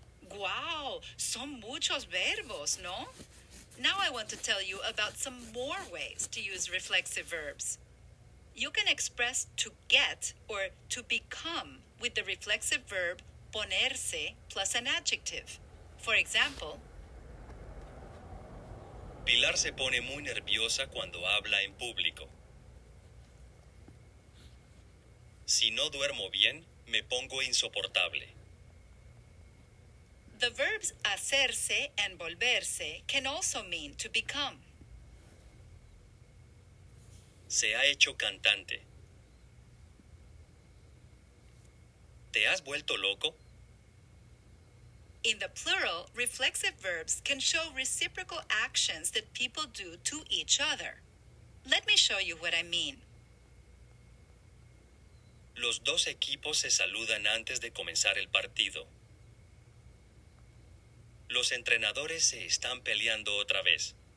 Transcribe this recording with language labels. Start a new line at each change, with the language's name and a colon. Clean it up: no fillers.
Spanish: Wow, son muchos verbos, ¿no?
English: Now I want to tell you about some more ways to use reflexive verbs. You can express to get or to become with the reflexive verb ponerse plus an adjective. For example,
Spanish: Pilar se pone muy nerviosa cuando habla en público. Si no duermo bien, me pongo insoportable.
English: The verbs hacerse and volverse can also mean to become.
Spanish: Se ha hecho cantante. ¿Te has vuelto loco?
English: In the plural, reflexive verbs can show reciprocal actions that people do to each other. Let me show you what I mean.
Spanish: Los dos equipos se saludan antes de comenzar el partido. Los entrenadores se están peleando otra vez.